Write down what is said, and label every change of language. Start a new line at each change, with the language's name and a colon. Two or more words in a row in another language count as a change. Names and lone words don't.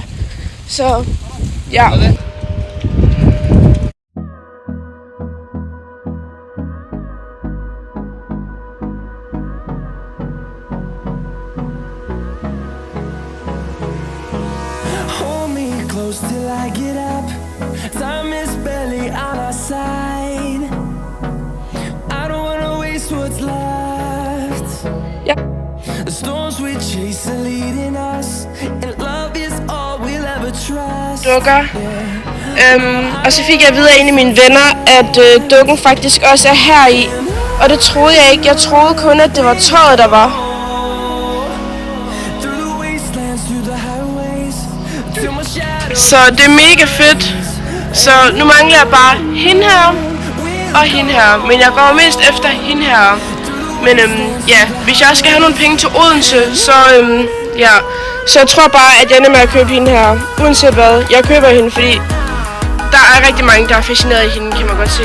Danish: Så, ja.
English: Hold me close till I get up. Time is barely on our side. I don't wanna waste what's left.
Danish: Ja.
English: The storms we chase are leading us, and love is all we'll ever trust.
Danish: Dukker. Og så fik jeg at vide af en af mine venner, at dukken faktisk også er her i. Og det troede jeg ikke. Jeg troede kun, at det var tøjet, der var.
English: Through the wastelands, through the highways, till my shadow.
Danish: Så det er mega fedt. Så nu mangler jeg bare hende her og hende her. Men jeg går mest efter hende her. Men ja, hvis jeg skal have nogle penge til Odense, så ja. Så jeg tror bare, at jeg ender med at købe hende her. Uanset hvad, jeg køber hende, fordi der er rigtig mange, der er fascineret af hende, kan man godt se.